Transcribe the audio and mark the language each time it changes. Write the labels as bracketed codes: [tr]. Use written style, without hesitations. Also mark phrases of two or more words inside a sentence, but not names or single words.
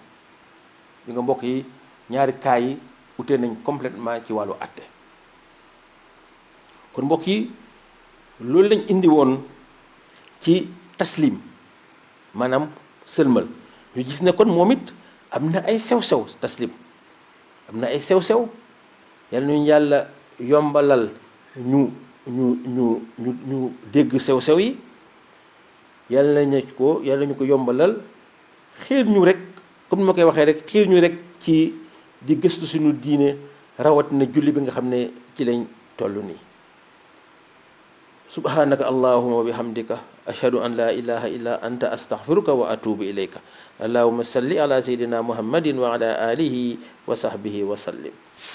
[wo] li nga mbokk yi ñaari cas yi ute nañ complètement ci wàllu àtte kon mbokk yi loolu lañ indi woon ci taslim maanaam sëlmal ñu gis ne kon moom it am na ay sew-sew taslim am na ay sew-sew yal nañu yàlla yombalal ñu dégg sew-sew yi yàlla nañu ko yombalal xiir ñu rek comme ni ma koy waxee rek xiir ñu rek ci di gëstu suñu diine rawatina julli bi nga xam ne ci lañ toll nii. [ar] سبحانك اللهم وبحمدك أشهد أن لا إله إلا أنت أستغفرك وأتوب إليك اللهم صل على سيدنا محمد وعلى آله وصحبه وسلم.